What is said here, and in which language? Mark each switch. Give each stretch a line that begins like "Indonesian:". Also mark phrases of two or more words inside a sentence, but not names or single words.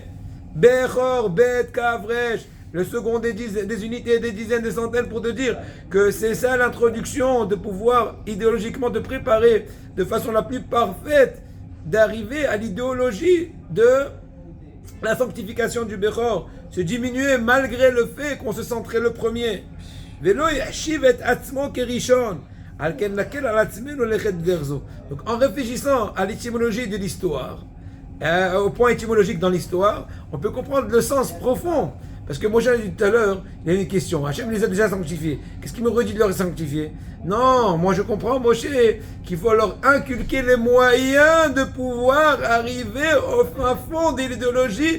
French: Bechor, Bet, Kavresh, le second des unités, des dizaines, des centaines, pour te dire que c'est ça l'introduction, de pouvoir idéologiquement te préparer de façon la plus parfaite, d'arriver à l'idéologie de la sanctification du Bechor, se diminuer malgré le fait qu'on se senterait le premier.
Hebrew: ולא ישיב את עצמו כראשון.
French: Donc en réfléchissant à l'étymologie de l'histoire, au point étymologique dans l'histoire, on peut comprendre le sens profond. Parce que Moshe a dit tout à l'heure, il y a une question. Hachem les a déjà sanctifiés. Qu'est-ce qu'il me redit de leur sanctifier? Non, moi je comprends, Moshe, qu'il faut leur inculquer les moyens de pouvoir arriver au fin fond de l'idéologie.